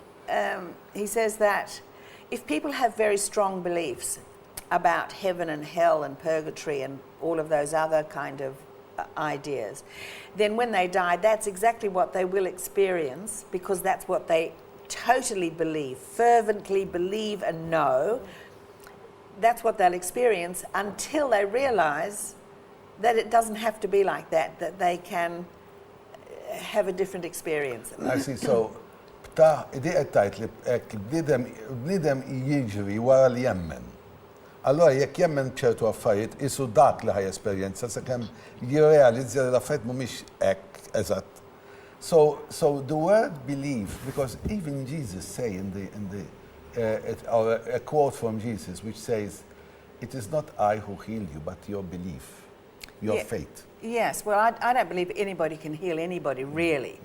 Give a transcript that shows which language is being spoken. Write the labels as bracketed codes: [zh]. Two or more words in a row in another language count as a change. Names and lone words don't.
[en] He says that if people have very strong beliefs about heaven and hell and purgatory and all of those other kind of ideas, then when they die, that's exactly what they will experience, because that's what they totally believe, fervently believe and know. That's what they'll experience until they realize that it doesn't have to be like that, that they can have a different experience. I see, so [mt] Ptah, id qed tgħid li bniedem jiġri wara li jemmen. Allora jekk jemmen ċertu affarijiet isu dak li ħaj esperjenza sakemm jirrealizza li l-affarijiet mhumiex hekk eżatt. [en] So the word believe, because even Jesus say a quote from Jesus which says, "It is not I who heal you, but your belief, your faith." Yes, well, I don't believe anybody can heal anybody, really.